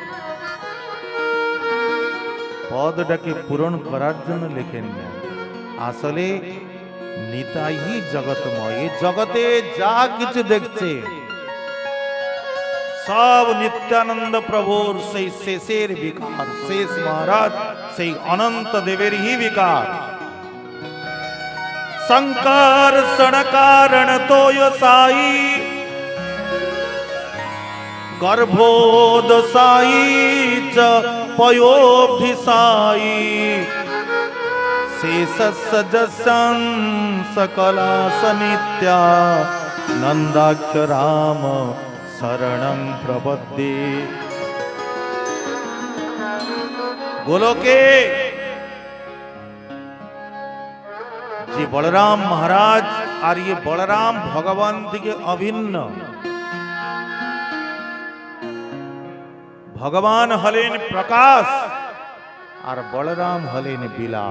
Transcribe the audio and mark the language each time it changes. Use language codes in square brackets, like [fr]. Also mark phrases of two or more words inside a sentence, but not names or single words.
[bn] পদটাকে পূরণ করার জন্য লেখেন না, আসলে নিতাই জগতময়। জগতে যা কিছু দেখছে সব নিত্যানন্দ প্রভুর সেই শেষের বিকার, শেষ মহারাজ সেই অনন্ত দেবের হি বিকার। [sa] संकर्षण कारण तोय साई गर्भोदसाई च पयोभिसाई शेष सजसं सकलासनित्या नंदाख्य राम शरणं प्रपद्ये। [bn] गोलोके যে বলরাম মহারাজ আর ये বলরাম ভগবান থেকে অভিন্ন। ভগবান হলেন প্রকাশ আর বলরাম হলেন বিলাস।